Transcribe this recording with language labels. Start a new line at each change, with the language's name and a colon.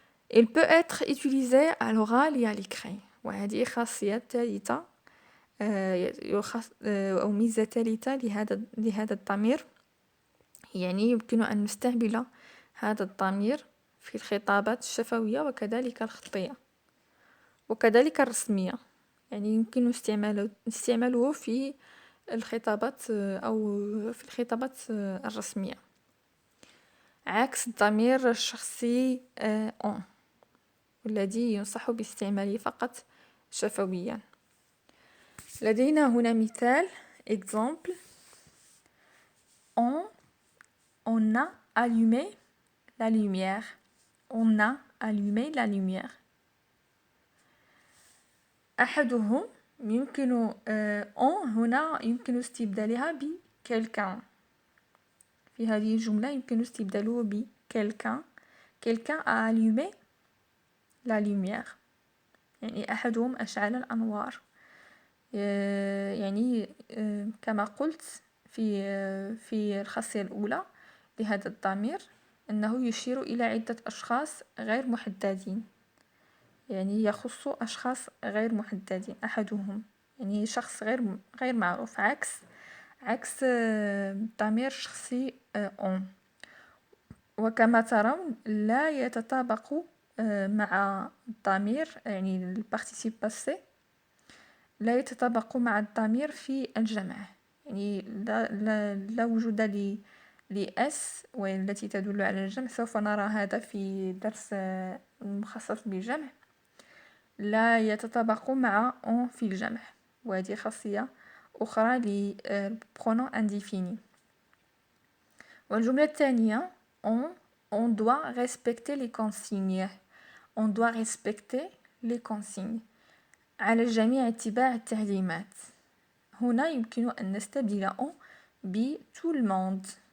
French: Il peut être utilisé à l'oral et à l'écrit.
Arabic: وهذه خاصية ثالثة أو ميزة ثالثة لهذا الضمير. يعني يمكن أن نستعمل هذا الضمير في الخطابات الشفوية وكذلك الخطية وكذلك الرسمية. يعني يمكن استعماله في الخطابات أو في الخطابات الرسمية عكس الضمير الشخصي on والذي ينصح باستعماله فقط شفويا. لدينا هنا مثال
French: exemple on a allumé la lumière. On a allumé la lumière.
Arabic: أحدهم يمكن on هنا يمكن استبدالها ب quelqu'un. في هذه الجملة يمكن استبداله ب quelqu'un.
French: Quelqu'un a allumé la lumière.
Arabic: يعني أحدهم أشعل الأنوار. يعني كما قلت في الخاصية الأولى لهذا الضمير أنه يشير إلى عدة أشخاص غير محددين. يعني يخص أشخاص غير محددين أحدهم يعني شخص غير معروف عكس ضمير شخصي on. وكما ترون لا يتطابق مع الضمير يعني البارتيسيب باسي لا يتطابق مع الضمير في الجمع، يعني لا وجود لأس والتي تدل على الجمع. سوف نرى هذا في درس مخصص بالجمع. لا يتطابق مع on في الجمع، وهذه خاصية أخرى للبرونون indéfini. والجملة الثانية
French: on doit respecter les consignes. On doit respecter les consignes.
Arabic: على الجميع اتباع التعليمات. هنا يمكن أن نستبدل on ب
French: tout le monde.